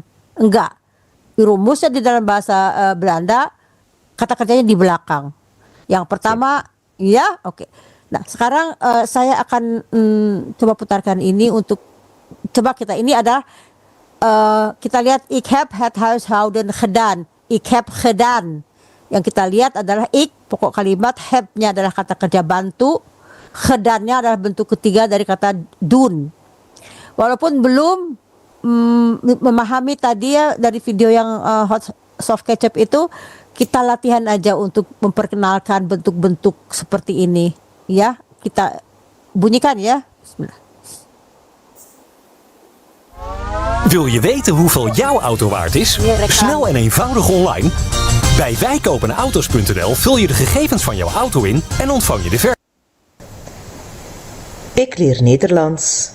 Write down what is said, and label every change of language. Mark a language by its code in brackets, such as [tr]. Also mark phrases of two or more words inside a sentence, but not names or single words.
[id] Enggak. Rumusnya di dalam bahasa Belanda kata kerjanya di belakang. Yang pertama ya, oke. Nah, sekarang saya akan coba putarkan ini untuk coba kita ini adalah kita lihat [nl] ik heb het huishouden gedaan. Ik heb gedaan. [id] Yang kita lihat adalah ik, pokok kalimat, heb-nya adalah kata kerja bantu, gedaannya adalah bentuk ketiga dari kata doen. Walaupun belum memahami tadi ya dari video yang [en] hot soft ketchup [id] itu, kita latihan aja untuk memperkenalkan bentuk-bentuk seperti ini. Ja, kita bunyikan ya. Bismillah. [nl] Wil je weten hoeveel jouw auto waard is? Snel en eenvoudig online. Bij wijkopenauto's.nl vul je de gegevens van jouw auto in en ontvang je de Ik leer Nederlands.